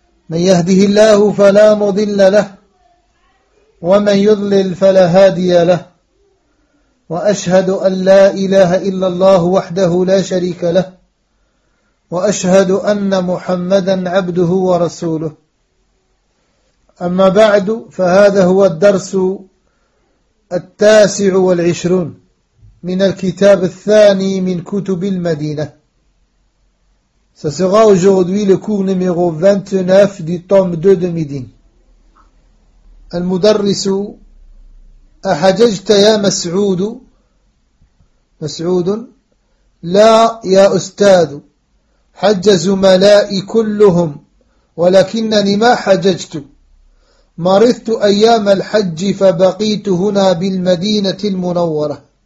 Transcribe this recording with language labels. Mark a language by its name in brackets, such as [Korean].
[Arabic] من يهده الله فلا مضل له ومن يضلل فلا هادي له وأشهد أن لا إله إلا الله وحده لا شريك له وأشهد أن محمدا عبده ورسوله أما بعد فهذا هو الدرس 29 من الكتاب الثاني من كتب المدينة. [French] Ce sera aujourd'hui le cours numéro 29 du tome 2 de Médine. [Arabic] المدرس أحججت يا مسعود مسعود لا يا أستاذ حج زملائي كلهم ولكنني ما حججت مرضت أيام الحج فبقيت هنا بالمدينة المنورة.